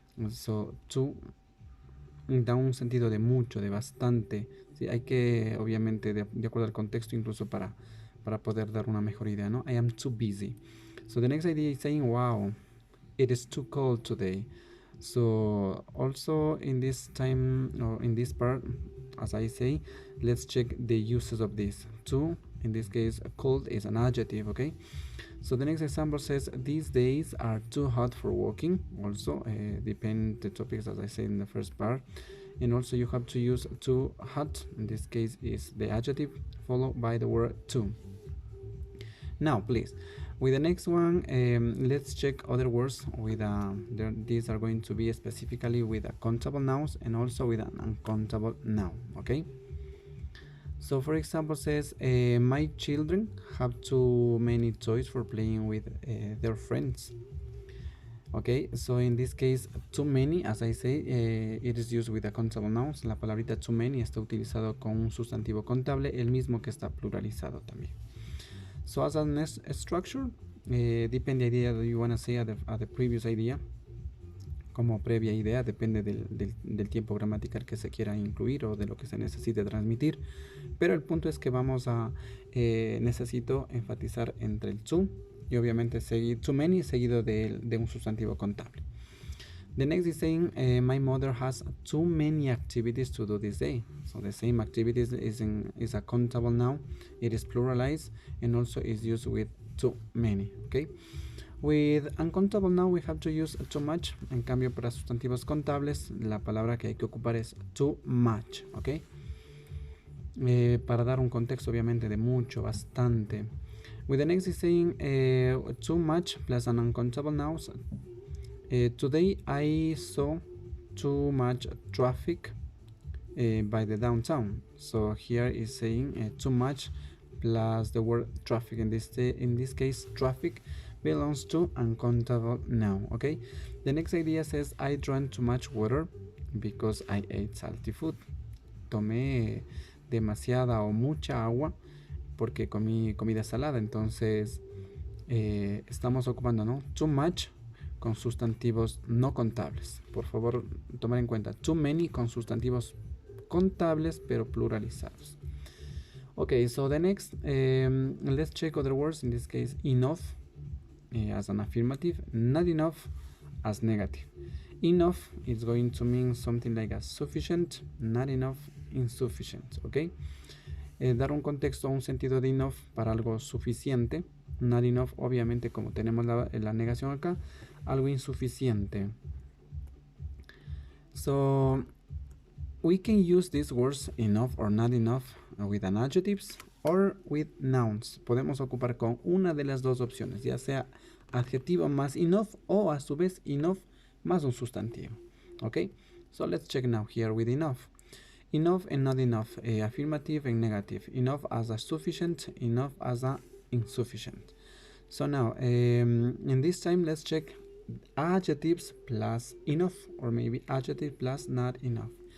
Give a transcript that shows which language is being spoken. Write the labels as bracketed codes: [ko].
[es] So too da un sentido de mucho, de bastante, sí, hay que obviamente de acuerdo al contexto incluso para poder dar una mejor idea, ¿no? [en] I am too busy. So the next idea is saying, wow, it is too cold today. So also in this time or in this part, as I say, let's check the uses of this. Too, in this case, cold is an adjective, okay? So the next example says, these days are too hot for walking. Also, depend the topics as I said in the first part. And also you have to use too hot, in this case is the adjective, followed by the word too. Now, please, with the next one, let's check other words with these are going to be specifically with countable nouns and also with an uncountable noun, okay? So for example says, my children have too many toys for playing with their friends. Okay, so in this case, too many, as I say, it is used with a countable nouns. [es] La palabrita too many está utilizado con un sustantivo contable, el mismo que está pluralizado también. [en] So as a next structure, depende the idea that you want to say at the previous idea. [es] Como previa idea, depende del tiempo gramatical que se quiera incluir o de lo que se necesite transmitir. Pero el punto es que vamos a, necesito enfatizar entre el too y obviamente seguir too many seguido de un sustantivo contable. [en] The next is saying, my mother has too many activities to do this day. So the same activities is a countable noun. It is pluralized and also is used with too many. Okay. With uncountable noun we have to use too much. [es] En cambio, para sustantivos contables, la palabra que hay que ocupar es too much. Okay. Para dar un contexto, obviamente, de mucho, bastante. [en] With the next is saying too much plus an uncountable noun. Today I saw too much traffic by the downtown. So here is saying too much plus the word traffic. In this case, traffic belongs to uncountable noun. Okay. The next idea says, I drank too much water because I ate salty food. [es] Tomé demasiada o mucha agua porque comí comida salada. Entonces estamos ocupando, ¿no? Too much con sustantivos no contables. Por favor, tomar en cuenta too many con sustantivos contables pero pluralizados. [en] Okay, so the next, let's check other words. In this case, enough as an affirmative, not enough as negative. Enough is going to mean something like a sufficient, not enough, insufficient, okay? [es] Dar un contexto, un sentido de enough para algo suficiente. Not enough, obviamente, como tenemos la negación acá, algo insuficiente. [en] So we can use these words enough or not enough with an adjectives or with nouns. [es] Podemos ocupar con una de las dos opciones, ya sea adjetivo más enough o a su vez enough más un sustantivo. [en] Okay, so let's check now here with enough. Enough and not enough, affirmative and negative. Enough as a sufficient, enough as a insufficient. So now in this time let's check adjectives plus enough, or maybe adjective plus not enough.